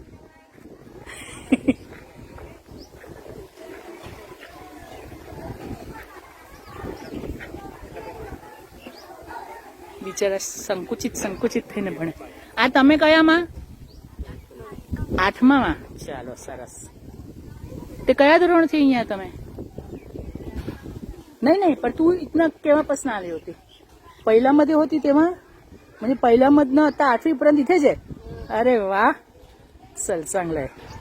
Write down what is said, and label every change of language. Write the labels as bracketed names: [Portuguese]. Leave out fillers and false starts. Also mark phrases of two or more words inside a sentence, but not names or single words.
[Gujarati] બિચારા સંકુચિત થઈને ભણે. આ તમે કયામાં? 8માં. ચાલો, સરસ. તે કયા ધોરણથી અહીંયા તમે? [Hindi] नहीं पर तू इतना [Marathi] केव्हा पासून आली होती? पहिल्यामध्ये होती तेव्हा? म्हणजे पहिल्यामधनं आता 8वी पर्यंत इथेच आहे? अरे वा, चल चांगलं आहे.